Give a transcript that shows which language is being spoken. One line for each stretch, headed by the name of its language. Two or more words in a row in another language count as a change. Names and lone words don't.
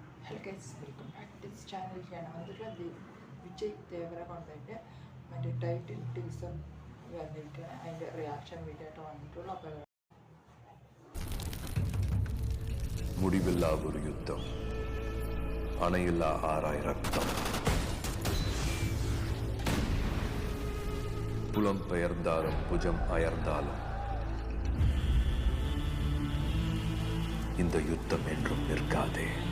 English: Hello guys, welcome back to this channel.
Malayalam: ഞാൻ വന്നിട്ടുള്ള വിജയ് ദേവരകൊണ്ടതിൻ്റെ മറ്റേ
English: title teaser
Malayalam: വന്നിട്ട് അതിൻ്റെ
English: reaction video
Malayalam: ആയിട്ട് വന്നിട്ടുള്ളൂ. അപ്പോൾ
Tamil: முடிவில்லா ஒரு யுத்தம், அணையில்லா ஆராய் ரத்தம், புலம் பெயர்ந்தாலும் புஜம் அயர்ந்தாலும் இந்த யுத்தம் என்றும் நிற்காதே.